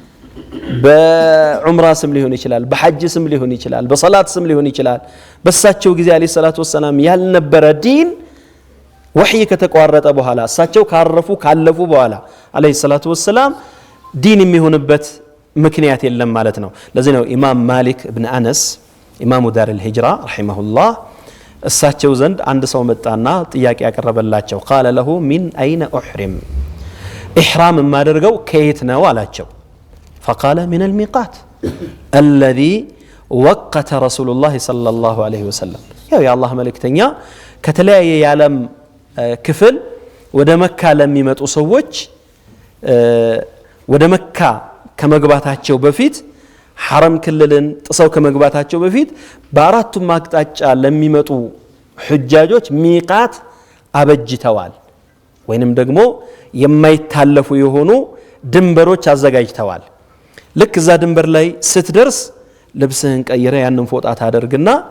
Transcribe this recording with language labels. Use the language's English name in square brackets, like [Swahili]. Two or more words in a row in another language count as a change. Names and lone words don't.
[Amharic] በዑምራ ስም ሊሆን ይችላል በሐጅ ስም ሊሆን ይችላል በሶላት ስም ሊሆን ይችላል በሳቸው ጊዜ [Arabic] عليه الصلاة والسلام [Amharic] ያልነበረ ዲን ወህይ ከተቋረጠ በኋላ እሳቸው ካለፉ በኋላ [Arabic] عليه الصلاة والسلام [Amharic] ዲን የሚሆንበት ምክንያት የለም ማለት ነው ለዚህ ነው ኢማም ማሊክ ኢብኑ አነስ [Arabic] إمام دار الهجرة رحمه الله [Amharic] እሳቸው ዘንድ አንድ ሰው መጣና ጥያቄ ያቀረበላቸው [Arabic] قال له من اين احرم احرام [Amharic] ማደርገው ከየት ነው አላቸው [Arabic] فقال من الميقات الذي وقت رسول الله صلى الله عليه وسلم يا الله [Amharic] ملكتኛ ከተለያየ የዓለም ክፍል ወደ መካ ለሚመጡ ሰዎች ወደ መካ ከመግባታቸው በፊት حرم ክልልን ጥሰው ከመግባታቸው በፊት በአራቱም አቅጣጫ ለሚመጡ ሁጃጆች ሚቃት አበጅተዋል ወይንም ደግሞ የማይታለፉ የሆኑ ድንበሮች አዘጋጅተዋል ልክ እዛ ድንበር ላይ ስትደርስ ልብስህን ቀይረ ያንን ፎጣ ታደርግና